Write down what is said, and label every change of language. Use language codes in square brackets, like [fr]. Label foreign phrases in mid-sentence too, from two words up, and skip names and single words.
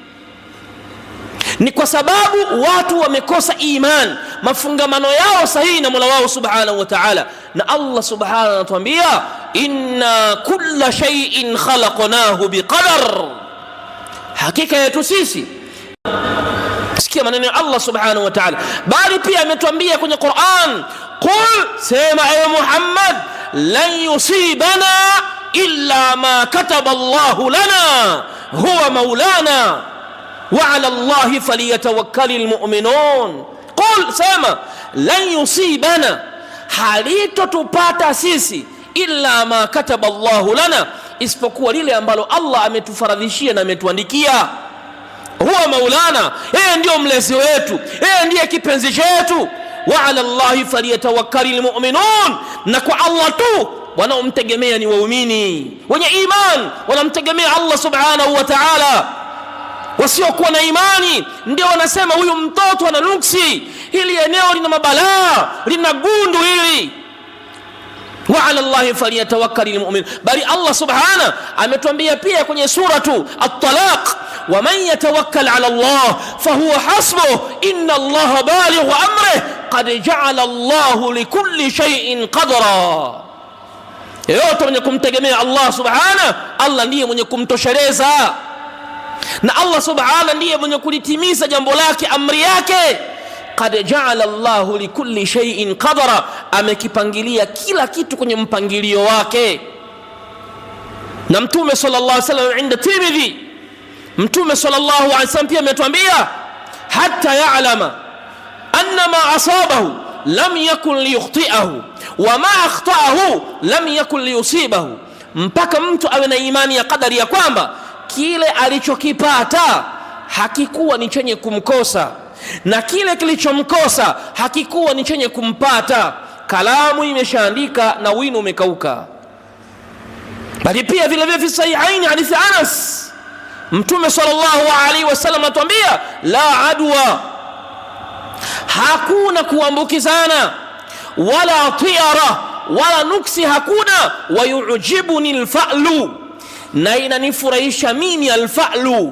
[sw] Ni kwa sababu watu wamekosa iman, mafungamano yao sahihi na Mola wao [ar] سبحانه وتعالى. [sw] Na Allah subhanahu anatuambia [ar] إنا كل شيء خلقناه بقدر, [sw] hakika yetu sisi. Sikia maneno ya Allah [ar] سبحانه وتعالى. [sw] Bali pia ametuambia kwenye Qur'an, [ar] qul, [sw] sema ewe Muhammad, [ar] لن يصيبنا إلا ما كتب الله لنا هو مولانا وعلى الله فليتوكل المؤمنون. [sw] Qul, sema, [ar] لن يصيبنا, [sw] halitotupata sisi, [ar] إلا ما كتب الله لنا, [sw] isipokuwa lile ambalo Allah ametufaradhishia na ametuandikia. [ar] هو مولانا, [sw] yeye ndio mlezi wetu, yeye ndiye kipenzi chetu. [ar] وعلى الله فليتوكل المؤمنون, [sw] na kwa Allah tu wanaomtegemea ni waumini wenye iman, wanamtegemea Allah [ar] سبحانه وتعالى. [sw] Wasiokuwa na imani ndio wanasema huyu mtoto ana nuksi, hili eneo lina mabalaa, lina gundu hili. [ar] وعلى الله فليتوكل المؤمن. [sw] Bali Allah subhanahu ametuambia pia kwenye suratu At-Talaq, [ar] ومن يتوكل على الله فهو حسبه إن الله بالغ أمره قد جعل الله لكل شيء قدرا. [sw] Yeyote mwenye kumtegemea Allah subhanahu, Allah ndiye mwenye kumtosheleza, na Allah subhanahu ndiye mwenye kulitimiza jambo lake, amri yake. [ar] قد جعل الله لكل شيء قدرا, [sw] amekipangilia kila kitu kwenye mpangilio wake. Na Mtume [ar] صلى الله عليه وسلم عند الترمذي, [sw] Mtume [ar] صلى الله عليه وسلم [sw] pia ametuambia, [ar] حتى يعلم أن ما أصابه لم يكن ليخطئه وما أخطأه لم يكن ليصيبه, [sw] mpaka mtu awe na imani ya kadari ya kwamba kile alichokipata hakikuwa ni chenye kumkosa na kile kilichomkosa hakikuwa ni chenye kumpata. Kalamu imeshaandika na wino umekauka. Bali pia vile vile [ar] في الصحيحين حديث أنس, [sw] Mtume [ar] صلى الله عليه وسلم [sw] atuambia, [ar] لا عدوى, [sw] hakuna kuambukizana, wala tiara, wala nuksi hakuna, [ar] ويعجبني الفأل, [sw] na inanifurahisha mimi alfa'lu.